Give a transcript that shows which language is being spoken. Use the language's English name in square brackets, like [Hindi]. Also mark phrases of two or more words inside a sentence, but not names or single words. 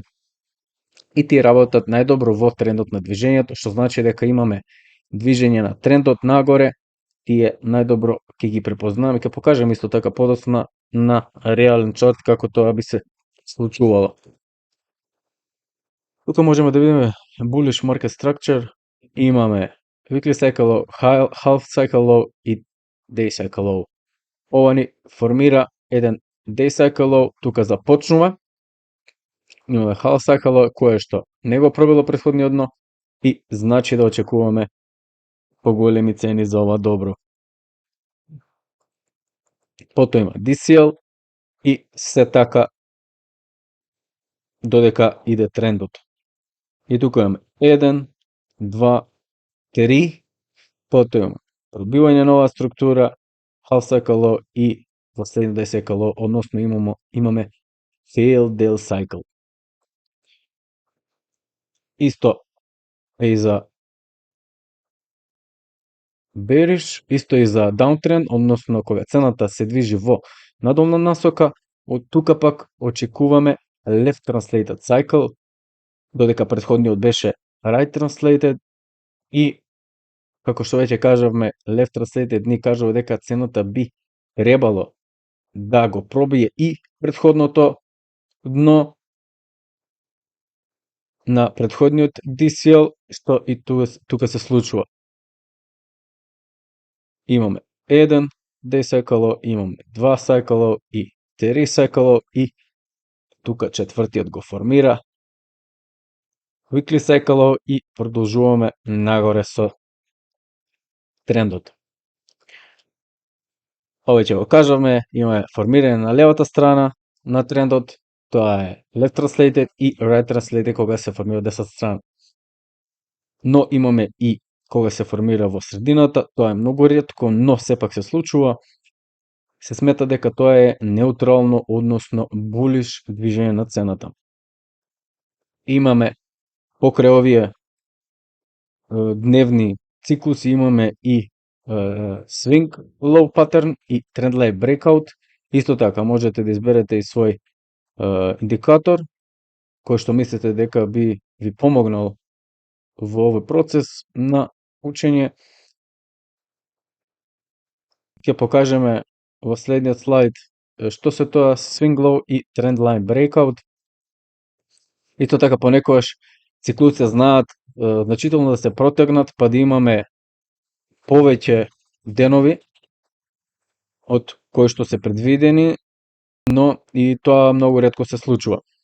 [Macedonian] И тие работат најдобро во трендот на движењето, што значи дека имаме движење на трендот нагоре, тие најдобро ќе ги препознаваме, ќе покажам исто така подоцна на реален чарт како тоа би се случувало. Тука можеме да видиме [English] bullish market structure, [Macedonian] имаме [English] weekly cycle low, half cycle low [Macedonian] и [English] day cycle low. [Macedonian] Ова ни формира еден [English] day cycle low, [Macedonian] тука започнува, имаме [English] half cycle low [Macedonian] кое што не го пробило претходниот дно и значи да очекуваме поголеми цени за ова добро. Потоа има DCL и се така додека иде трендот. И тука имаме 1, 2, 3, потоа имаме пробивање нова структура, [English] half cycle low [Macedonian] и последниот [English] day cycle low, [Macedonian] односно имаме [English] failed day cycle. [Macedonian] Исто е и за bearish, исто и за downtrend, односно кога цената се движи во надолна насока, од тука пак очекуваме [English] left translated cycle, [Macedonian] додека претходниот беше [English] right translated [Macedonian] и како што веќе кажавме, [English] left translated [Macedonian] ни кажува дека цената би требало да го пробие и претходното дно на претходниот DCL, што и тука се случува. Имаме 1 [English] day cycle low, [Macedonian] имаме 2 [English] cycle low [Macedonian] и 3 [English] cycle low [Macedonian] и тука четвртиот го формира [English] weekly cycle [Macedonian] и продолжуваме нагоре со трендот. Овој ќе го кажаме, имаме формирање на левата страна на трендот, тоа е [English] left translated [Macedonian] и [English] right translated [Macedonian] кога се формира десната страна. Но имаме и кога се формира во средината, тоа е многу ретко, но сепак се случува. Се смета дека тоа е неутрално, односно булиш движење на цената. Имаме покрај овие дневни циклуси, имаме и [English] swing low pattern [Macedonian] и [English] trendline breakout. [Macedonian] Исто така можете да изберете и свој индикатор кој што мислите дека би ви помогнал во овој процес на учење. Ќе покажеме во следниот слайд што се тоа [English] swing low [Macedonian] и [English] trendline breakout. [Macedonian] Исто така понекогаш циклуците знаат значително да се протегнат, па да имаме повеќе денови од кои што се предвидени, но и тоа многу ретко се случува.